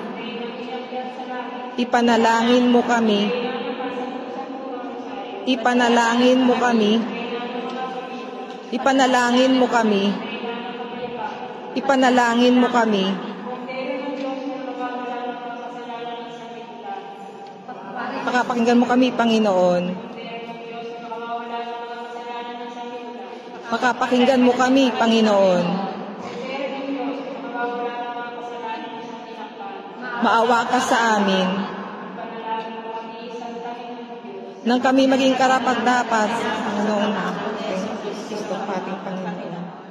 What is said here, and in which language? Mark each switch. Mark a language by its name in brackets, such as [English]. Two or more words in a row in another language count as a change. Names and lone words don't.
[Filipino] Ipanalangin mo kami. Ipanalangin mo kami. Ipanalangin mo kami. Ipanalangin mo kami. Pakapakinggan mo kami, Panginoon. Pakapakinggan mo kami, Panginoon. Maawa ka sa amin. Nang kami maging karapat-dapat, Panginoon, Kristo, ating Panginoon.